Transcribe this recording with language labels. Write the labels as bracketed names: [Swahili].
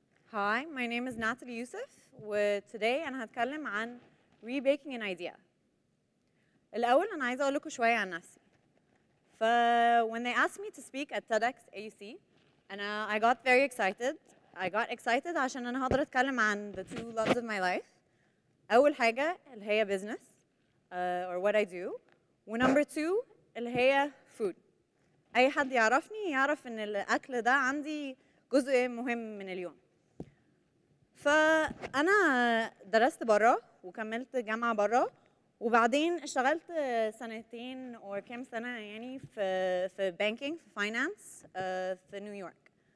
[English] Hi, my name is Natalie Youssef, وtoday [Arabic] أنا هتكلم عن [English] rebaking an idea. [Arabic] الأول أنا عايزة أقول لكم شوية عن نفسي. [English] When they asked me to speak at TEDxAUC, I got very excited. I got excited [Arabic] عشان أنا هقدر أتكلم عن [English] the two loves of my life. [Arabic] أول حاجة اللي هي [English] business or what I do. [Arabic] ونمبر 2 اللي هي food. أي حد يعرفني يعرف إن الأكل ده عندي جزء مهم من اليوم. فأنا درست برا وكملت جامعة برا وبعدين اشتغلت سنتين أو كام سنة يعني في banking في finance في نيويورك.